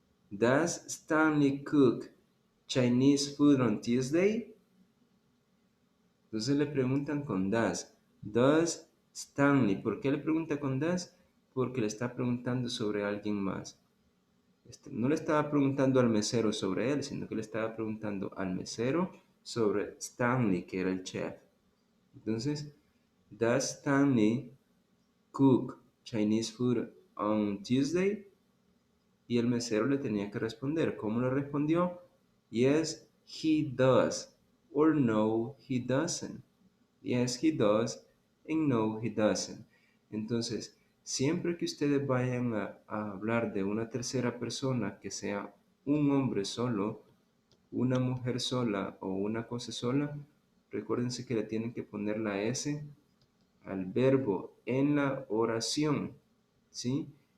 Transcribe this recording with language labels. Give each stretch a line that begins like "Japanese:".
English: Does Stanley cook Chinese food on Tuesday?
Spanish: Entonces le preguntan con does.
English: Does Stanley.
Spanish: ¿Por qué le pregunta con does? Porque le está preguntando sobre alguien más. No le estaba preguntando al mesero sobre él, sino que le estaba preguntando al mesero sobre Stanley, que era el chef. Entonces,
English: does Stanley cook Chinese food on Tuesday?
Spanish: Y el mesero le tenía que responder. ¿Cómo le respondió?
English: Yes, he does. Or no, he doesn't. Yes, he does. And no, he doesn't.
Spanish: Entonces, siempre que ustedes vayan a hablar de una tercera persona, que sea un hombre solo, una mujer sola o una cosa sola, recuérdense que le tienen que poner la S al verbo en la oración, ¿sí?